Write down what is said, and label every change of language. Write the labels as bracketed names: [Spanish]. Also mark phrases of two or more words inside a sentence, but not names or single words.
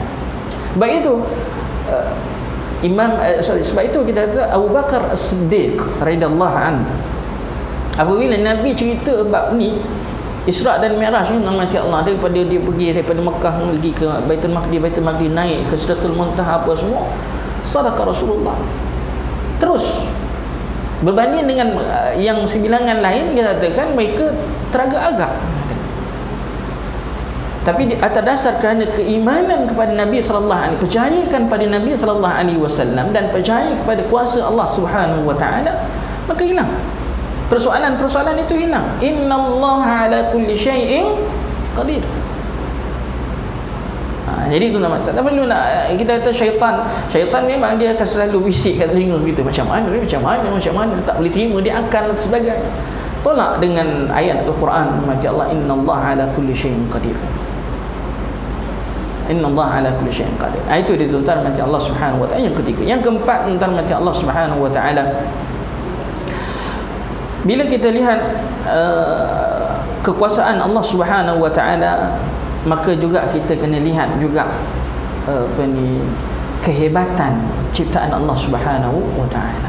[Malay] Baik itu sebab itu kita kata Abu Bakar As-Siddiq [Arabic] رضي الله عنه, [Malay] apabila Nabi cerita bab ni Isra' dan Mi'raj ni, nama Allah, daripada dia pergi daripada Mekah pergi ke Baitul Maqdis naik ke Sidratul Muntaha apa semua, [Arabic] صدق رسول الله. [Malay] Terus berbanding dengan yang sebilangan lain, dia katakan mereka teragak-agak. Tapi atas dasar kerana keimanan kepada Nabi [Arabic] صلى الله عليه وسلم, [Malay] percayakan pada Nabi [Arabic] صلى الله عليه وسلم [Malay] dan percaya kepada kuasa Allah [Arabic] سبحانه وتعالى, [Malay] maka hilang persoalan-persoalan itu hilang. [Arabic] إن الله على كل شيء قدير. [Malay] Jadi itu nama tak perlu nak kita kata syaitan memang dia akan selalu bisik kat telinga kita macam mana tak boleh terima, dia akan sebagainya. Tolak dengan ayat Al-Quran mati Allah, [Arabic] إن الله على كل شيء قدير. إن الله على كل شيء قدير. [Malay] Itu dia tuan-tuan mati Allah [Arabic] سبحانه وتعالى. [Malay] Yang ketiga, yang keempat tuan-tuan mati Allah [Arabic] سبحانه وتعالى, [Malay] bila kita lihat kekuasaan Allah [Arabic] سبحانه وتعالى, [Malay] maka juga kita kena lihat juga kehebatan ciptaan Allah [Arabic] سبحانه وتعالى.